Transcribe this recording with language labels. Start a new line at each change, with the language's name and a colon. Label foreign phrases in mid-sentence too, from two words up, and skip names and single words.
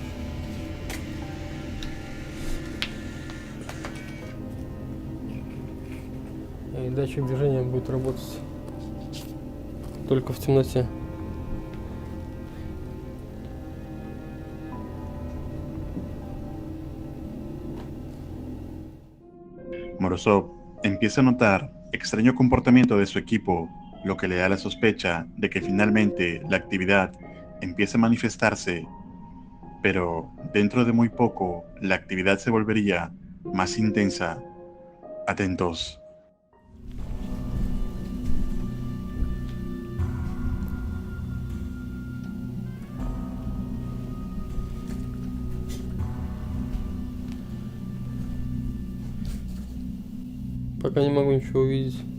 Russian: И датчик движения будет работать только в темноте.
Spanish: Morozov empieza a notar extraño comportamiento de su equipo, lo que le da la sospecha de que finalmente la actividad empieza a manifestarse, pero dentro de muy poco la actividad se volvería más intensa. Atentos.
Russian: Пока не могу ничего увидеть.